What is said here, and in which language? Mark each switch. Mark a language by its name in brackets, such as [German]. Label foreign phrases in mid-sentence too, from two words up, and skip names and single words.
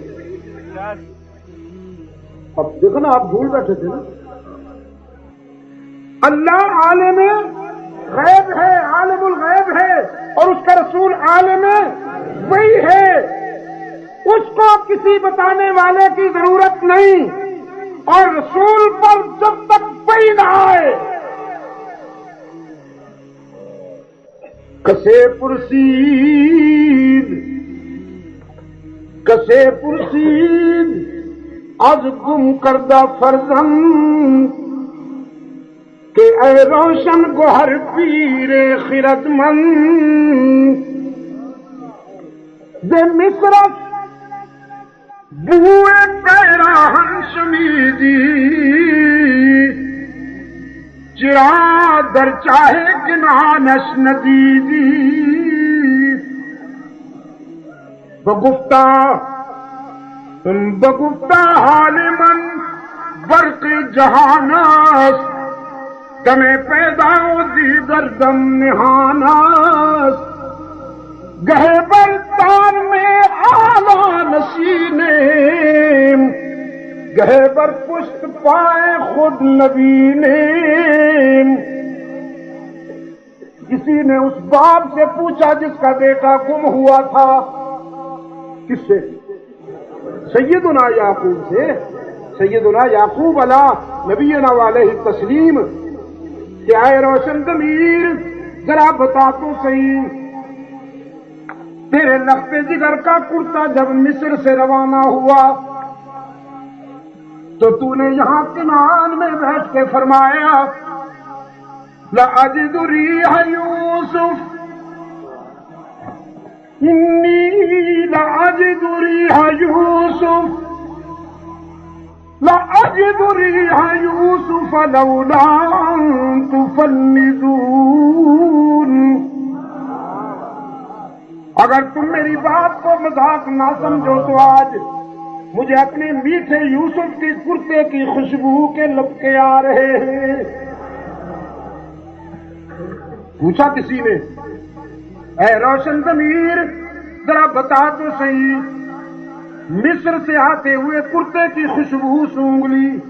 [Urdu] اب دیکھو نا، آپ بھول بیٹھے تھے نا، اللہ عالم غیب ہے، عالم الغیب ہے اور اس کا رسول عالم وحی ہے، اس کو کسی بتانے والے کی ضرورت نہیں، اور رسول پر جب تک وحی نہ آئے کسے [Persian] پرسید از گم کردہ فرزند کہ اے روشن گوہر پیر خرد مند، ز مصرف بوئے پیراہن شمیدی، چرا در چاہے جنانش ندیدی، بگفتہ حال من برق جہانست، تمہیں پیدا و دیگر دم نہانست، گہے بر تان میں آلہ نشینیم، گہے بر پشت پائے خود نبینیم۔ [Urdu] کسی نے اس باپ سے پوچھا جس کا بیٹا گم ہوا تھا، کس سے؟ سیدنا یعقوب سے۔ سیدنا یعقوب [Arabic] علیہ نبینا علیہ التسلیم [Urdu] کہ اے روشن ضمیر ذرا بتا تو صحیح، تیرے لخت جگر کا کرتا جب مصر سے روانہ ہوا تو تو نے یہاں کنعان میں بیٹھ کے فرمایا [Arabic] لَأَجِدُ رِيحَ يُوسُف، إِنِّي لَأَجِدُ رِيحَ يُوسُف، لَأَجِدُ أجد ريح يوسف لولا أن تفندون. [Urdu] اگر تم میری بات کو مذاق نہ سمجھو تو آج مجھے اپنے میٹھے یوسف کی کرتے کی خوشبو کے لپکے آ رہے ہیں. پوچھا کسی نے اے روشن ضمیر ذرا بتا تو صحیح مصر سے آتے ہوئے کرتے کی خوشبو سونگھ لی,